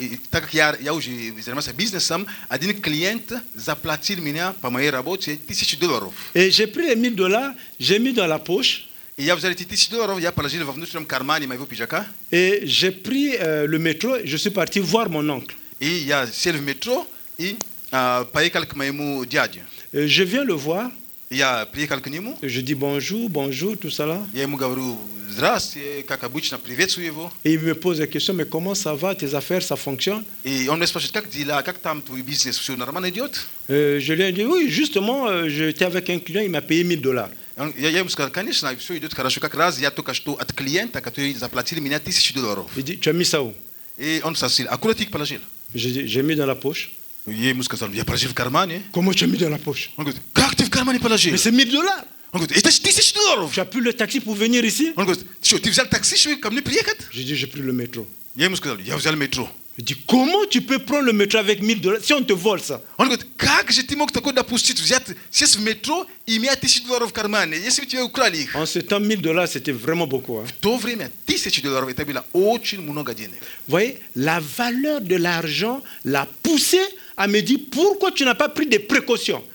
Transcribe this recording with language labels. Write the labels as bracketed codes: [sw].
[ru] так как я уже занимался бизнесом, один клиент заплатил меня по моей работе $1000. [fr] Et j'ai pris les $1000, j'ai mis dans la poche [ru] И я взял эти $1000, я положил во внутреннем кармане моего пиджака, [fr] et j'ai pris le métro, je suis parti voir mon oncle. [ru] и я сел в метро и поехал к моему дяде. [fr] Je viens le voir, [ru] Я приехал к нему, [fr] je dis bonjour, bonjour, tout ça là. [ru] я ему говорю, здравствуйте, как обычно, приветствую его. [fr] Et il me pose la question, mais comment ça va, tes affaires, ça fonctionne? [ru] И он меня спрашивает, как дела, как там твой бизнес, все нормально идет? [fr] Je lui ai dit, oui, justement, j'étais avec un client, il m'a payé $1000. [ru] Я ему сказал, конечно, все идет хорошо. Как раз я только что от клиента, который заплатил меня $1000. [fr] Il dit, tu as mis ça où? [ru] И он спросил, а куда ты их положил? [fr] J'ai mis dans la poche. [ru] Я ему сказал, я положил в кармане. [fr] Comment tu as mis dans la poche? [ru] Он говорит, как ты в кармане положил? [fr] Mais c'est $1000. [ru] Он говорит, это же $1000. [fr] Tu as pris le taxi pour venir ici? [ru] Он говорит, что, ты взял такси, чтобы ко мне приехать? [fr] J'ai dit, j'ai pris le métro. [ru] Я ему сказал, я взял метро. [fr] Il dit, comment tu peux prendre le métro avec $1000 si on te vole ça? [ru] Он говорит, как же ты мог такое допустить, взять, сесть в метро и иметь $1000 в кармане, если бы тебе украли их? [fr] En ce temps, $1000, c'était vraiment beaucoup. Hein. [ru] В то время $1000 это было очень много денег. [fr] Vous voyez, la valeur de l'argent l'a poussé à me dire, pourquoi tu n'as pas pris des précautions?